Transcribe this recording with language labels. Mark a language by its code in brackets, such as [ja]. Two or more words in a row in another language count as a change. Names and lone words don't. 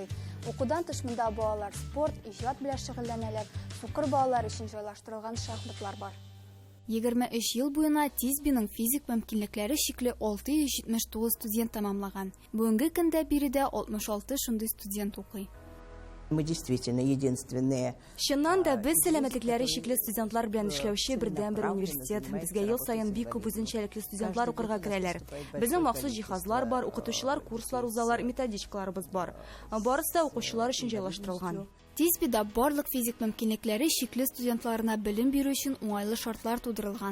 [tt] Укудан тыш монда балалар спорт, иҗат белән шөгыльләнәләр. Сукыр балалар өчен җайлаштырылган шахматлар бар. 23 ел буена Тизбиның физик мөмкинлекләре чикле 679 студент тәмамлаган. Бүгенге көндә биредә 66 шундый студент укый. [ru] Мы действительно единственные. [tt] Чыннан да без сәламәтлекләре чикле студентлар белән эшләүче бердән-бер университет. Безгә ел саен бик күп үзенчәлекле студентлар укырга керәләр. Безнең махсус җиһазлар бар, укытучылар курслар узалар, методичкаларыбыз бар. Барысы да укучылар өчен җайлаштырылган. Тизбида барлык физик мөмкинлекләре чикле студентларына белем бирү өчен уңайлы шартлар тудырылган.